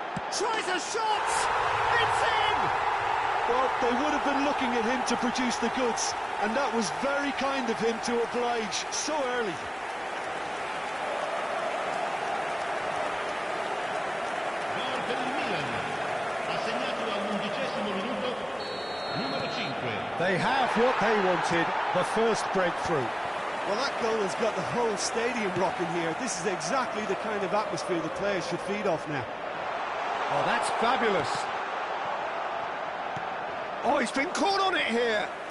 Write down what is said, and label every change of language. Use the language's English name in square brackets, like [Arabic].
[English] Tries a shot! It's in! Well, they would have been looking at him to produce the goods, and that was very kind of him to oblige so early. [Italian] Gol per il Milan, assegnato all'11° minuto, numero 5. [English] They have what they wanted, the first breakthrough. Well, that goal has got the whole stadium rocking here. This is exactly the kind of atmosphere the players should feed off now. Oh, that's fabulous. Oh, he's been caught on it here.